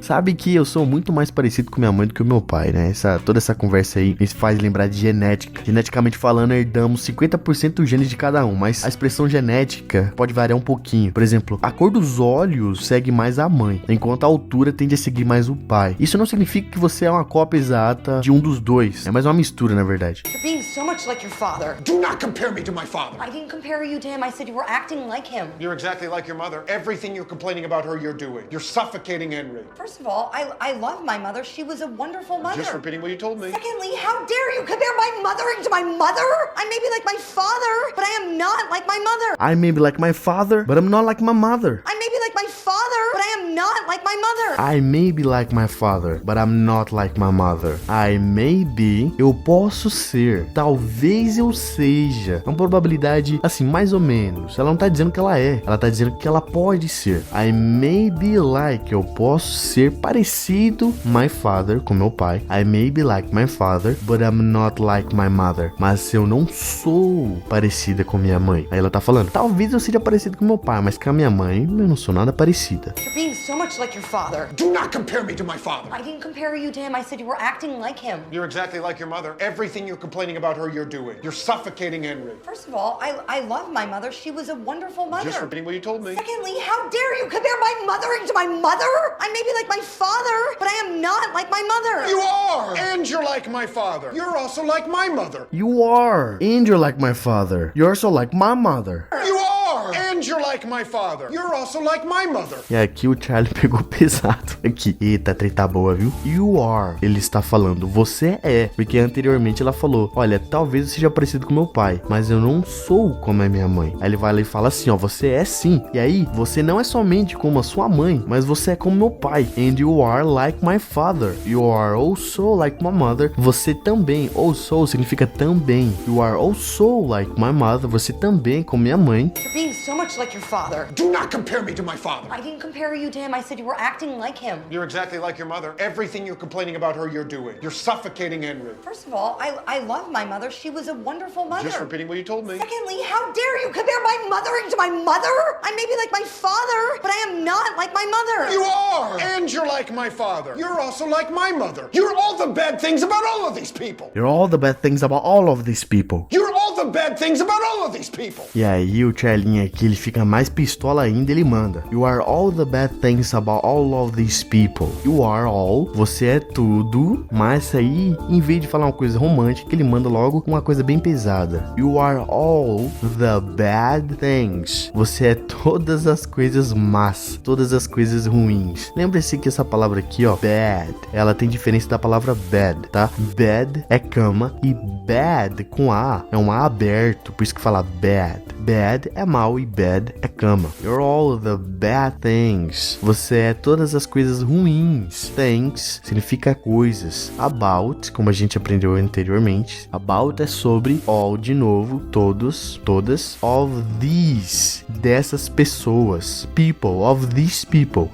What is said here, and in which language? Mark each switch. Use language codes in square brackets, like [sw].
[pt] Sabe que eu sou muito mais parecido com minha mãe do que o meu pai, né? Toda essa conversa aí me faz lembrar de genética. Geneticamente falando, herdamos 50% dos genes de cada um, mas a expressão genética pode variar um pouquinho. Por exemplo, a cor dos olhos segue mais a mãe, enquanto a altura tende a seguir mais o pai. Isso não significa que você é uma cópia exata de um dos dois. É mais uma mistura, na verdade. [en] You're being so much like your father. Do not compare me to my father. I didn't compare you to him. I said you were acting like him. You're exactly like your mother. Everything you're complaining about her, you're doing. You're suffocating Henry. First of all, I love my mother. She was a wonderful mother. Just repeating what you told me. Secondly, how dare you compare my mothering to my mother? I may be like my father, but I am not like my mother. I may be like my father, but I'm not like my mother. I may be like my father, but I am not like my mother. I may be like my father, but I'm not like my mother. I may be, [pt] eu posso ser. Talvez eu seja. É uma probabilidade, assim, mais ou menos. Ela não tá dizendo que ela é. Ela tá dizendo que ela pode ser. [en] I may be like, [pt] eu posso ser parecido [en] my father, [pt] com meu pai. [en] I may be like my father, but I'm not like my mother. [pt] Mas eu não sou parecida com minha mãe. Aí ela tá falando, talvez eu seja parecido com meu pai, mas com a minha mãe eu não sou nada parecida. [en] You're being so much like your father. Do not compare me to my father. I didn't compare you to him. I said you were acting like him. You're exactly like your mother. Everything you're complaining about her, you're doing. You're suffocating Henry. First of all, I love my mother. She was a wonderful mother. Just repeating what you told me. Secondly, how dare you compare my mothering to my mother? I may be like my father, but I am not like my mother. You are! And you're like my father. You're also like my mother. You are, and you're like my father. You're also like my mother. You are! And you're like my father. You're also like my mother. [pt] E aqui o Charlie pegou pesado aqui. Eita, treta boa, viu? [en] You are. [pt] Ele está falando, você é. Porque anteriormente ela falou, olha, talvez eu seja parecido com meu pai, mas eu não sou como é minha mãe. Aí ele vai lá e fala assim, ó, você é sim. E aí, você não é somente como a sua mãe, mas você é como meu pai. [en] And you are like my father. You are also like my mother. [pt] Você também. Also significa também. [en] You are also like my mother. [pt] Você também como minha mãe. [en] You're being so much like your father. Do not compare me to my father. I didn't compare you to him. I said you were acting like him. You're exactly like your mother. Everything you're complaining about her, you're doing. You're suffocating Henry. First of all, I love my mother. She was a wonderful mother. Just repeating what you told me. Secondly, how dare you compare my mothering to my mother? I may be like my father, but I am not like my mother. You are! And you're like my father. You're also like my mother. You're all the bad things about all of these people. You're all the bad things about all of these people. You're all the bad things about all of these people. [pt] E aí o Charlie aqui, ele fica mais pistola ainda, ele manda: [en] You are all the bad things about all of these people. You are all, [pt] você é tudo, mas aí, em vez de falar uma coisa romântica, ele manda logo uma coisa bem pesada. [en] You are all the bad things. [pt] Você é todas as coisas más, todas as coisas ruins. Lembre-se que essa palavra aqui, ó, bad, ela tem diferença da palavra bed, tá? Bed é cama e bad com A é um A aberto, por isso que fala bad. Bad é mal e bed é cama. [en] You're all the bad things. [pt] Você é todas as coisas ruins. Things significa coisas. About, como a gente aprendeu anteriormente, about é sobre, all de novo, todos, todas, of these, dessas pessoas, people, [en] of these people.